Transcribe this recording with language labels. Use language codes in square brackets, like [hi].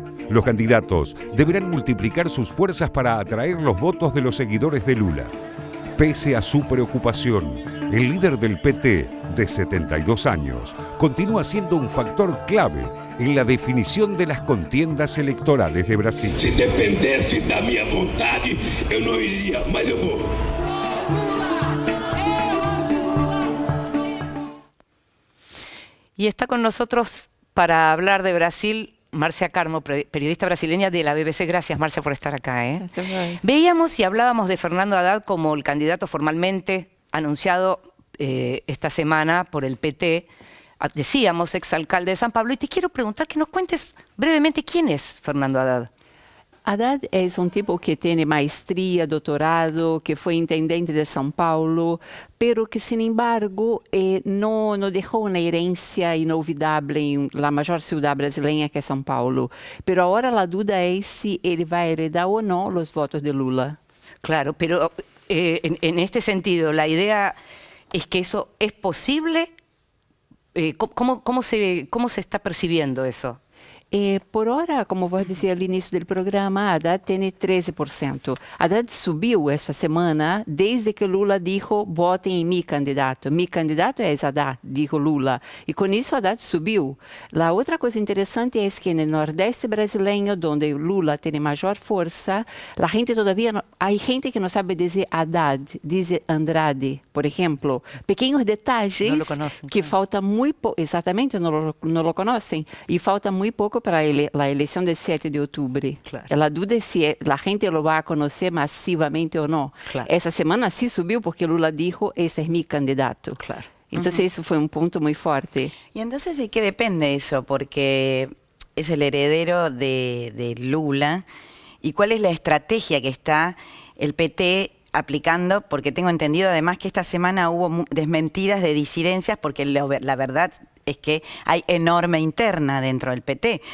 [es] Los candidatos deberán multiplicar sus fuerzas para atraer los votos de los seguidores de Lula. Pese a su preocupación, el líder del PT, de 72 años, continúa siendo un factor clave en la definición de las contiendas electorales de Brasil. [pt] Se dependesse da minha vontade, eu não iria, mas eu vou. [es] Y está con nosotros para hablar de Brasil Marcia Carmo, periodista brasileña de la BBC. Gracias, Marcia, por estar acá. Veíamos y hablábamos de Fernando Haddad como el candidato formalmente anunciado esta semana por el PT. Decíamos, exalcalde de San Pablo. Y te quiero preguntar que nos cuentes brevemente quién es Fernando Haddad. [pt] Haddad é um tipo que tem maestria, doutorado, que foi intendente de São Paulo, [es] pero que, sin embargo, [pt] não deixou uma herência inolvidável em la maior cidade brasileira, que é São Paulo. [es] Pero [pt] agora a dúvida é se ele vai heredar ou não os votos de Lula. [es] Claro, pero en este sentido, la idea es que eso es posible. ¿Cómo se está percibiendo eso? [pt] Por hora, como vos dizia no início do programa, Haddad tem 13%. Haddad subiu essa semana desde que Lula [es] dijo, [pt] votem em mi candidato. [es] Mi candidato [pt] é Haddad, [es] dijo Lula. [pt] E com isso Haddad subiu. A outra coisa interessante é que no Nordeste brasileiro, onde Lula tem maior força, a gente todavia, há gente que não sabe dizer Haddad, diz Andrade, por exemplo. Pequenos detalhes que falta muito pouco, exatamente, não lo conhecem, e falta muito pouco para a eleição de 7 de outubro. [es] Claro. [pt] A dúvida é se a gente lo vai conhecer massivamente ou não. [es] Claro. [pt] Essa semana sim subiu porque Lula [es] dijo, [pt] esse é mi candidato. [es] Claro. Entonces eso fue un punto muy fuerte. Y entonces, ¿de qué depende eso? Porque es el heredero de Lula. ¿Y cuál es la estrategia que está el PT aplicando? Porque tengo entendido además que esta semana hubo desmentidas de disidencias, porque la verdad es que hay enorme interna dentro del PT.